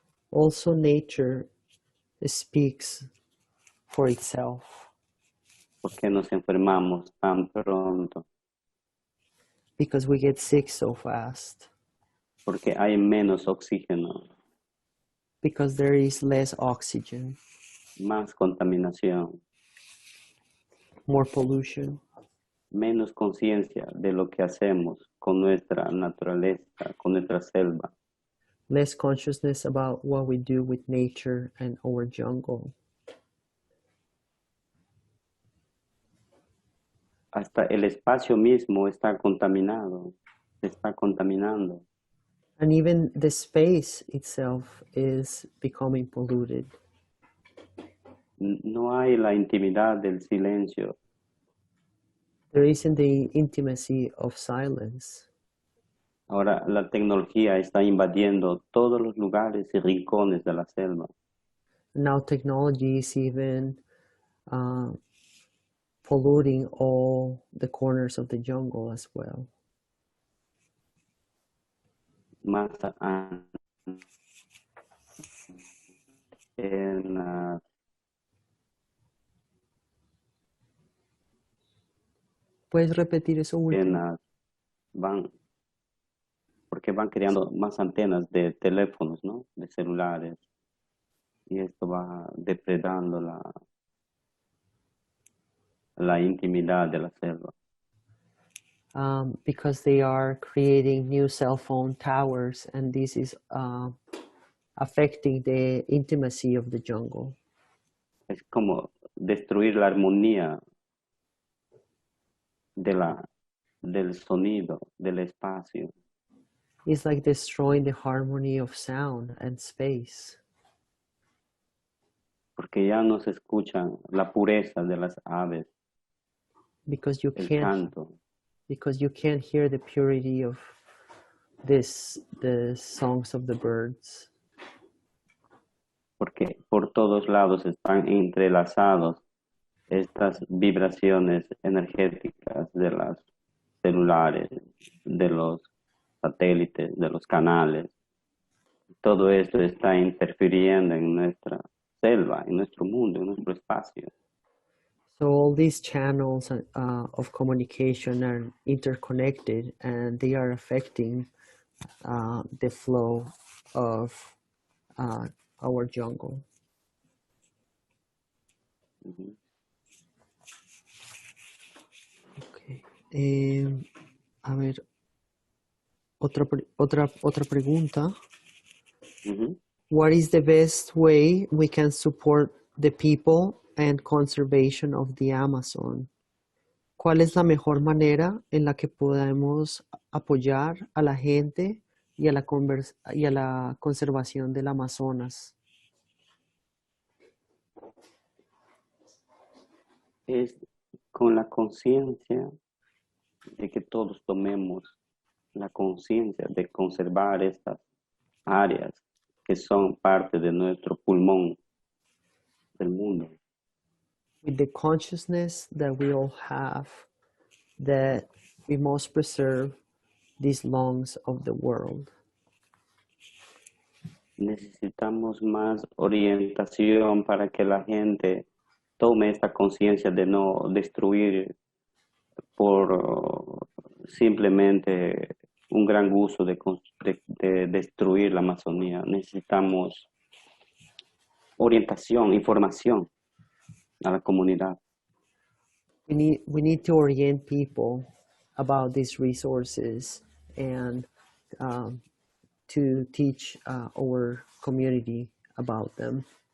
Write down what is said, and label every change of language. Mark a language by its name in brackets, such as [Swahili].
[English] Also, nature speaks for itself. [Spanish] ¿Por qué nos enfermamos tan pronto? [English] Because we get sick so fast. [Spanish] Porque hay menos oxígeno, [English] Because there is less oxygen, [Spanish] más contaminación, [English] more pollution, [Spanish] menos conciencia de lo que hacemos con nuestra naturaleza, con nuestra selva. [English] less consciousness about what we do with nature and our jungle. [Spanish] hasta el espacio mismo está contaminado, se está contaminando. [English] And even the space itself is becoming polluted. [Spanish] No hay la intimidad del silencio. [English] There isn't the intimacy of silence. [Spanish] Ahora la tecnología está invadiendo todos los lugares y rincones de la selva. [English] Now technology is even polluting all the corners of the jungle as well. [Spanish] Más antenas, ¿Puedes repetir eso último? antenas, porque van creando más antenas de teléfonos, ¿no? De celulares. Y esto va depredando la intimidad de la selva. [English] Because they are creating new cell phone towers, and this is affecting the intimacy of the jungle. [Spanish] Es como destruir la armonía del sonido, del espacio. [English] It's like destroying the harmony of sound and space. [Spanish] Porque ya no se escuchan la pureza de las aves, [English] Because you [Spanish] el [English] can't [Spanish] canto. [English] because you can't hear the purity of the songs of the birds. [Spanish] Porque por todos lados están entrelazados estas vibraciones energéticas de las celulares, de los satélites, de los canales. Todo esto está interfiriendo en nuestra selva, en nuestro mundo, en nuestro espacio. [English] So all these channels of communication are interconnected, and they are affecting the flow of our jungle. Ujú. [Spanish] Okay. A ver, otra pregunta. Ujú. [English] What is the best way we can support the people and conservation of the Amazon? [Spanish] ¿Cuál es la mejor manera en la que podemos apoyar a la gente y a la conservación del Amazonas? Es con la conciencia de que todos tomemos la conciencia de conservar estas áreas que son parte de nuestro pulmón del mundo. [English] With the consciousness that we all have that we must preserve these lungs of the world. [Spanish] Necesitamos más orientación para que la gente tome esta conciencia de no destruir por simplemente un gran gusto de destruir la Amazonía. Necesitamos orientación, información a la comunidad. [English] We need to orient people about these resources and to teach our community about them.